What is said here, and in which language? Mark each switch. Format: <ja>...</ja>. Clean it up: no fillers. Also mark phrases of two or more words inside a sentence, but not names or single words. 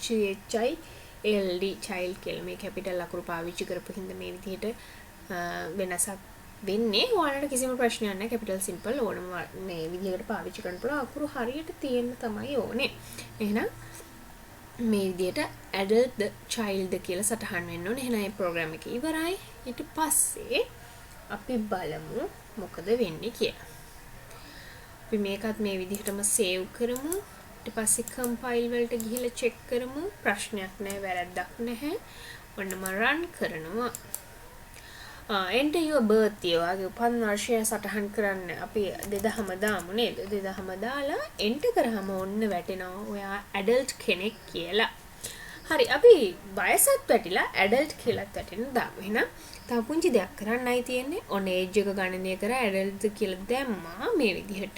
<en>CHILD child කියලා.</en> <si>මේ කැපිටල් අකුරු පාවිච්චි කරපු හින්දා මේ විදිහට වෙනසක් වෙන්නේ. ඔයාලට කිසිම ප්‍රශ්නයක් නැහැ.</si> <en>capital simple</en> <si>ඕනම මේ විදිහකට පාවිච්චි කරන්න පුළුවන්. අකුරු හරියට තියෙන්න තමයි ඕනේ. එහෙනම් මේ විදිහට</si> <en>adult the child</en> <si>කියලා සටහන් වෙන්න ඕනේ. එහෙනම් මේ ප්‍රෝග්‍රෑම් එක ඉවරයි. ඊට පස්සේ අපි බලමු මොකද වෙන්නේ කියලා. අපි මේකත් මේ විදිහටම සේව් කරමු. ඊට පස්සේ කම්පයිල් වලට ගිහිල්ලා චෙක් කරමු. ප්‍රශ්නයක් නැහැ, වැරද්දක් නැහැ. ඔන්න මම රන් කරනවා.</si> <en>enter your birth year</en> <si>වගේ උපන් වර්ෂය සටහන් කරන්න අපි 2000 දාමු නේද? 2000 දාලා enter කරාම ඔන්න වැටෙනවා ඔයා adult කෙනෙක් කියලා. හරි, අපි වයසත් වැටිලා adult කියලාත් වැටෙන දාමු. එහෙනම් තව පුංචි දෙයක් කරන්නයි තියෙන්නේ. ඔන්න age එක ගණනය කරලා adult කියලා දැම්මා මේ විදිහට.</si>